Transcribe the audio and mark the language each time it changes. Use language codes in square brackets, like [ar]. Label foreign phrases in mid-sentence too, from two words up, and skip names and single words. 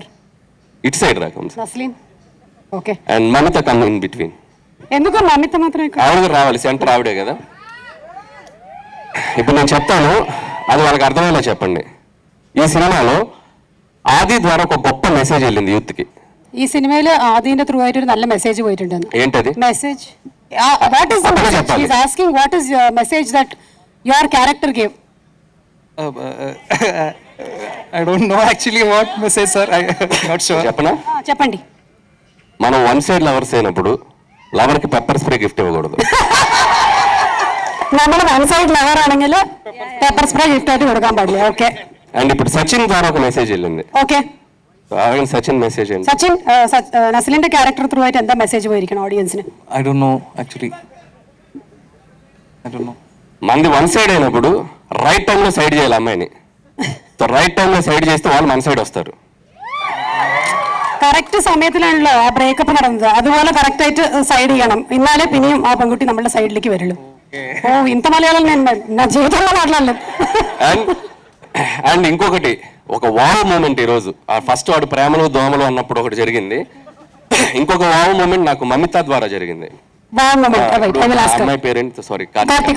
[te] ఇటు సైడ్ రాకం నస్లీన్. ఓకే. [en] and Mamitha come in between. [te] ఎందుకు మమిత మాత్రం ఆవిడ రావాలి, సెంటర్ ఆవిడే కదా. ఇప్పుడు నేను చెప్తాను, అది వాళ్ళకి అర్థమయ్యేలా చెప్పండి. ఈ సినిమాలో ఆది ద్వారా ఒక గొప్ప మెసేజ్ వెళ్ళింది యూత్ కి. [ml] ഈ സിനിമയിൽ ആദിന്റെ ത്രൂ ആയിട്ട് ഒരു നല്ല മെസ്സേജ് പോയിട്ടുണ്ട്. [te] ఏంటది [en] message what is the message? he is asking what is message that your character gave. I don't know actually what message, sir. I'm not sure. [te] చెప్పనా? చెప్పండి. మనం [en] one side lovers [te] అయినప్పుడు లవర్ కి [en] pepper spray gift [te] ఇవ్వకూడదు. [ml] നമ്മൾ [en] one side lover [ml] ആണെങ്കിൽ [en] pepper spray gift [ml] ആയിട്ട് കൊടുക്കാൻ പാടില്ല. ഓക്കെ. [te] అండ్ ఇప్పుడు సచిన్ ద్వారా ఒక మెసేజ్ వెళ్ళింది. ఓకే. సచిన్ మెసేజ్ ఏంటి? [ml] സച്ചിൻ നസ്ലിന്റെ [en] character through [ml] ആയിട്ട് എന്താ മെസ്സേജ് പോയിരിക്കണം ഓഡിയൻസിന്? [en] I don't know actually. I don't know. [te] మంది [en] one side [te] అయినప్పుడు రైట్ టైంలో సైడ్ చేయాలి అమ్మాయిని. సో రైట్ టైంలో సైడ్ చేస్తే వాళ్ళు మన సైడ్ వస్తారు. [ml] കറക്റ്റ് സമയത്തിലാണല്ലോ ആ ബ്രേക്കപ്പ് നടന്നത്. അതുപോലെ കറക്റ്റ് ആയിട്ട് സൈഡ് ചെയ്യണം, എന്നാലേ പിന്നെയും ആ പെൺകുട്ടി നമ്മുടെ സൈഡിലേക്ക് വരുള്ളൂ. [te] ఓ ఇంత మలయాళం నేను నా జీవితంలో మాట్లాడలేదు. అండ్ ఇంకొకటి, ఒక [en] wow moment [te] ఈరోజు. ఆ ఫస్ట్ వాడు ప్రేమలు దోమలు అన్నప్పుడు ఒకటి జరిగింది. ఇంకొక [en] wow moment [te] నాకు మమిత ద్వారా జరిగింది. అమ్మాయి పేరెంట్ సారీ కార్తిక.